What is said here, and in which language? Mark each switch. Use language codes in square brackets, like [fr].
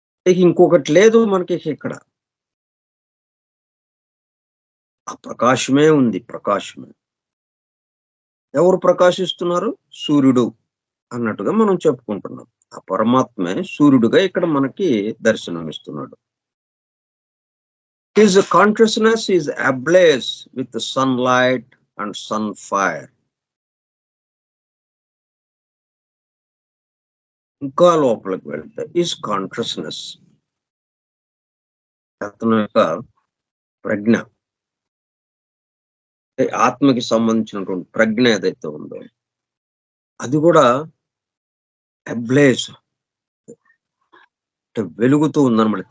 [te] ఇక ఇంకొకటి లేదు మనకిక్కడ. ఆ ప్రకాశమే ఉంది. ప్రకాశమే. ఎవరు ప్రకాశిస్తున్నారు? సూర్యుడు అన్నట్టుగా మనం చెప్పుకుంటున్నాం. ఆ పరమాత్మే సూర్యుడుగా ఇక్కడ మనకి దర్శనమిస్తున్నాడు. [en] His consciousness is ablaze with the sunlight and sun fire. [te] ఇంకా లోపలికి వెళ్తే [en] is consciousness, [te] అతని యొక్క ప్రజ్ఞ, ఆత్మకి సంబంధించినటువంటి ప్రజ్ఞ ఏదైతే ఉందో అది కూడా అబ్లేజ్, అంటే వెలుగుతూ ఉందన్నమాట.